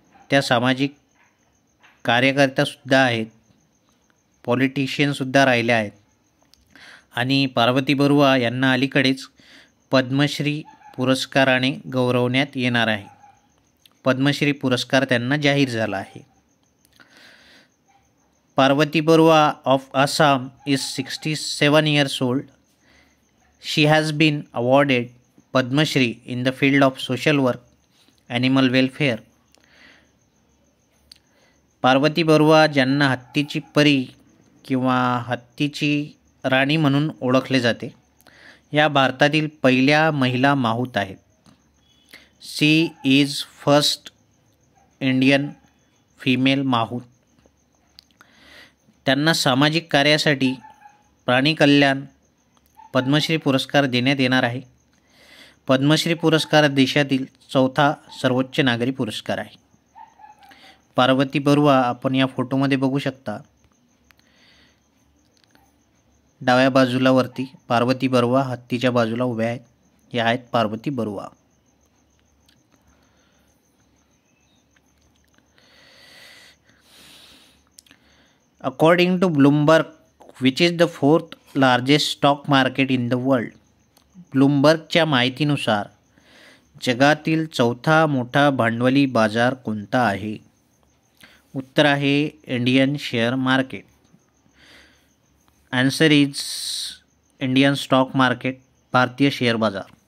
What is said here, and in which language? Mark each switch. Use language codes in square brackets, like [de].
[mr] त्या सामाजिक कार्यकर्त्यासुद्धा आहेत, पॉलिटिशियनसुद्धा राहिल्या आहेत आणि पार्वती बरुआ यांना अलीकडेच पद्मश्री पुरस्काराने गौरवण्यात येणार आहे. पद्मश्री पुरस्कार त्यांना जाहीर झाला आहे. [en] Parvati Barua of Assam is 67 years old. She has been awarded Padma Shri in the field of social work, animal welfare. [mr] Parvati Barua ज्यांना हत्तीची परी किंवा हत्तीची राणी म्हणून ओळखले जाते, या भारतातील पहिल्या महिला माहूत आहेत. [en] She is first Indian female mahout. [mr] त्यांना सामाजिक कार्यासाठी प्राणी कल्याण पद्मश्री पुरस्कार देण्यात येणार आहे. पद्मश्री पुरस्कार देशातील 4था सर्वोच्च नागरी पुरस्कार आहे. पार्वती बरुआ आपण या फोटोमध्ये बघू शकता. डाव्या बाजूला वरती पार्वती बर्वा हत्तीच्या बाजूला उभ्या आहेत, या आहेत Parvati Barva. [en] According to Bloomberg, which is the fourth largest stock market in the world? [mr] ब्लूमबर्गच्या माहितीनुसार जगातील चौथा मोठा भांडवली बाजार कोणता आहे? उत्तर आहे Indian share market. [en] answer is Indian stock market, [mr] भारतीय शेअर बाजार.